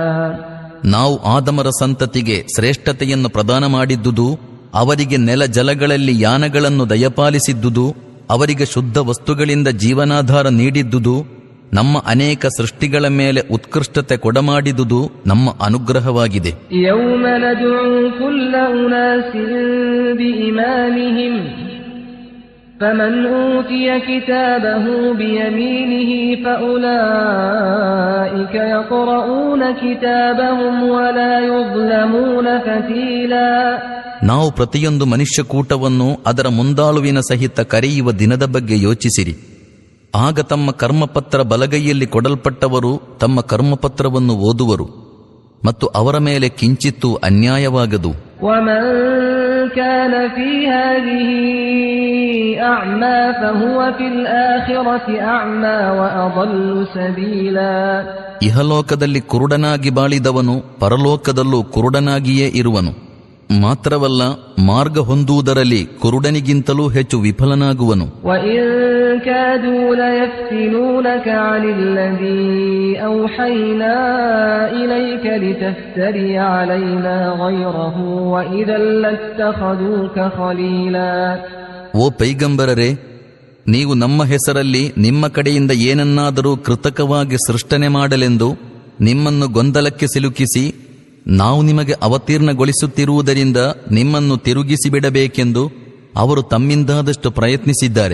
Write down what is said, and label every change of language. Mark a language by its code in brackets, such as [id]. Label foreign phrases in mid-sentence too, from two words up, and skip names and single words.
[kn] ನಾವು ಆದಮರ ಸಂತತಿಗೆ ಶ್ರೇಷ್ಠತೆಯನ್ನು ಪ್ರದಾನ ಮಾಡಿದ್ದುದು, ಅವರಿಗೆ ನೆಲ ಜಲಗಳಲ್ಲಿ ಯಾನಗಳನ್ನು ದಯಪಾಲಿಸಿದ್ದುದು, ಅವರಿಗೆ ಶುದ್ಧ ವಸ್ತುಗಳಿಂದ ಜೀವನಾಧಾರ ನೀಡಿದ್ದುದು, ನಮ್ಮ ಅನೇಕ ಸೃಷ್ಟಿಗಳ ಮೇಲೆ ಉತ್ಕೃಷ್ಟತೆ ಕೊಡಮಾಡಿದುದು ನಮ್ಮ ಅನುಗ್ರಹವಾಗಿದೆ. [ar] يوم ندعو كل أناس بإمامهم فمن أوتي كتابه بيمينه فأولئك يقرؤون كتابهم ولا يظلمون فتيلا. [kn] ನಾವು ಪ್ರತಿಯೊಂದು ಮನುಷ್ಯಕೂಟವನ್ನು ಅದರ ಮುಂದಾಳುವಿನ ಸಹಿತ ಕರೆಯುವ ದಿನದ ಬಗ್ಗೆ ಯೋಚಿಸಿರಿ. ಆಗ ತಮ್ಮ ಕರ್ಮಪತ್ರ ಬಲಗೈಯಲ್ಲಿ ಕೊಡಲ್ಪಟ್ಟವರು ತಮ್ಮ ಕರ್ಮಪತ್ರವನ್ನು ಓದುವರು ಮತ್ತು ಅವರ ಮೇಲೆ ಕಿಂಚಿತ್ತೂ ಅನ್ಯಾಯವಾಗದು. [ar] كان في هذه أعمى فهو في الآخرة أعمى وأضل سبيلا. [kn] ಇಹಲೋಕದಲ್ಲಿ ಕುರುಡನಾಗಿ ಬಾಳಿದವನು ಪರಲೋಕದಲ್ಲೂ ಕುರುಡನಾಗಿಯೇ ಇರುವನು. ಮಾತ್ರವಲ್ಲ, ಮಾರ್ಗ ಹೊಂದುವುದರಲ್ಲಿ ಕುರುಡನಿಗಿಂತಲೂ ಹೆಚ್ಚು ವಿಫಲನಾಗುವನು. [ar] وَإِن كَادُوا لَيَفْتِنُونَكَ عَنِ الَّذِي أَوْحَيْنَا إِلَيْكَ لِتَفْتَرِيَ عَلَيْنَا غَيْرَهُ وَإِذًا لَّاتَّخَذُوكَ خَلِيلًا. [kn] ಓ ಪೈಗಂಬರರೇ, ನೀವು ನಮ್ಮ ಹೆಸರಲ್ಲಿ ನಿಮ್ಮ ಕಡೆಯಿಂದ ಏನನ್ನಾದರೂ ಕೃತಕವಾಗಿ ಸೃಷ್ಟನೆ ಮಾಡಲೆಂದು ನಿಮ್ಮನ್ನು ಗೊಂದಲಕ್ಕೆ ಸಿಲುಕಿಸಿ ನಾವು ನಿಮಗೆ ಅವತೀರ್ಣಗೊಳಿಸುತ್ತಿರುವುದರಿಂದ ನಿಮ್ಮನ್ನು ತಿರುಗಿಸಿ ಬಿಡಬೇಕೆಂದು ಅವರು ತಮ್ಮಿಂದಾದಷ್ಟು ಪ್ರಯತ್ನಿಸಿದ್ದಾರೆ.